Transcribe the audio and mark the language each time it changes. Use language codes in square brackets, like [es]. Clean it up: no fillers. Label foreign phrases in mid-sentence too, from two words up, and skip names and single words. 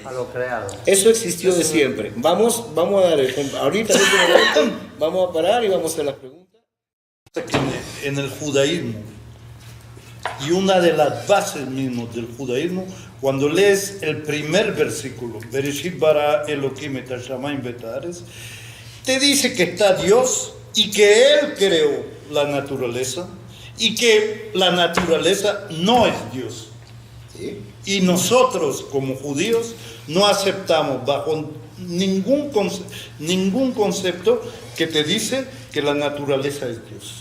[es] A lo creado. Eso existió de siempre. Vamos a dar ejemplo. Ahorita vamos a parar y vamos a hacer las preguntas. En el judaísmo, y una de las bases mismos del judaísmo, cuando lees el primer versículo, [he] בראשית ברא אלהים את השמים ואת הארץ, [es] te dice que está Dios y que Él creó la naturaleza y que la naturaleza no es Dios. ¿Sí? Y nosotros como judíos no aceptamos bajo ningún concepto que te dice que la naturaleza es Dios.